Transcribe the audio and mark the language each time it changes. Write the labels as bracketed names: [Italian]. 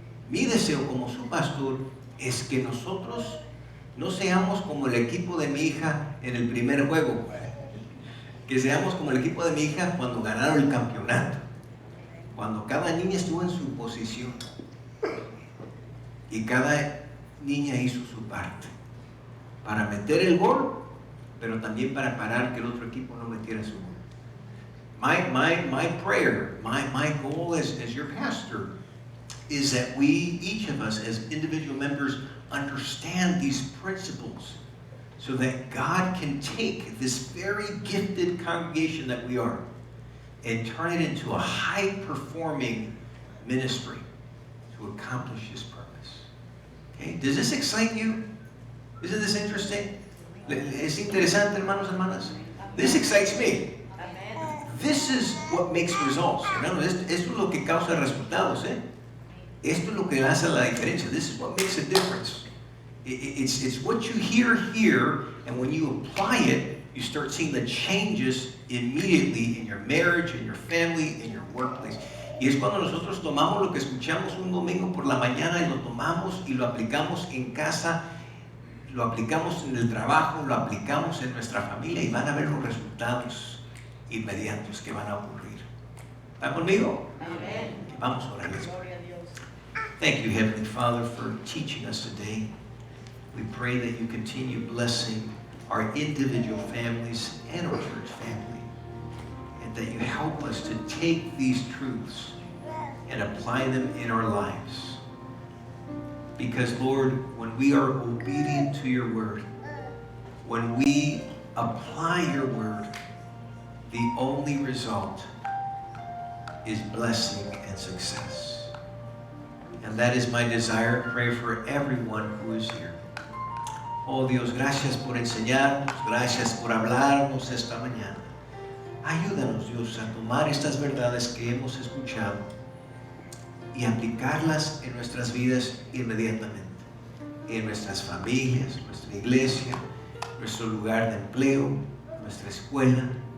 [Spanish] Mi deseo como su pastor es que nosotros no seamos como el equipo de mi hija en el primer juego, que seamos como el equipo de mi hija cuando ganaron el campeonato, cuando cada niña estuvo en su posición y cada niña hizo su parte para meter el gol, pero también para parar que el otro equipo no metiera su gol. [English] My prayer, my goal as your pastor is that we, each of us as individual members, understand these principles so that God can take this very gifted congregation that we are and turn it into a high-performing ministry to accomplish His purpose. Okay? Does this excite you? Isn't this interesting? [Spanish] Es interesante, hermanos, hermanas. [English] This excites me. This is what makes results. [Spanish] Hermanos, esto es lo que causa resultados. Esto es lo que hace la diferencia. [English] This is what makes a difference. It's what you hear here, and when you apply it, you start seeing the changes immediately in your marriage, in your family, in your workplace. [Spanish] Y es cuando nosotros tomamos lo que escuchamos un domingo por la mañana y lo tomamos y lo aplicamos en casa, lo aplicamos en el trabajo, lo aplicamos en nuestra familia y van a ver los resultados inmediatos que van a ocurrir. ¿Están conmigo? Amén. Vamos a orar. Gloria a Dios. [English] Thank you, Heavenly Father, for teaching us today. We pray that you continue blessing our individual families and our church family, and that you help us to take these truths and apply them in our lives. Because, Lord, when we are obedient to your word, when we apply your word, the only result is blessing and success. And that is my desire and prayer for everyone who is here. [Spanish] Oh Dios, gracias por enseñarnos, gracias por hablarnos esta mañana. Ayúdanos, Dios, a tomar estas verdades que hemos escuchado y aplicarlas en nuestras vidas inmediatamente, en nuestras familias, nuestra iglesia, nuestro lugar de empleo, nuestra escuela.